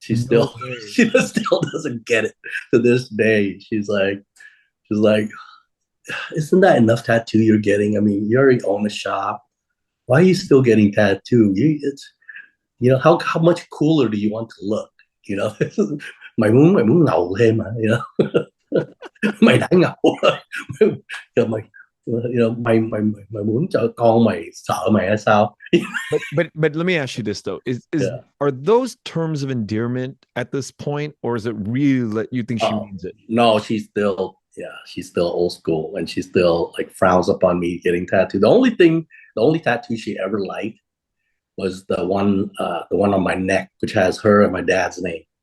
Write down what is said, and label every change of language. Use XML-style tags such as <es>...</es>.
<en>no still way. she still doesn't get it to this day. She's like, isn't that enough tattoo you're getting? I mean, you already own a shop. Why are you still getting tattoo? How much cooler do you want to look? You know,</en> <vi>mày muốn ngầu thêm mà, mày đã ngầu rồi. mày mày muốn cho con mày sợ mày hay sao?</vi> <en>But let me ask you this though: is Yeah. are those terms of endearment at this point, or is it really that you think she Oh means it? no, she's still old school, and she still like frowns upon me getting tattooed. The only tattoo she ever liked was the one on my neck, which has her and my dad's name.</en>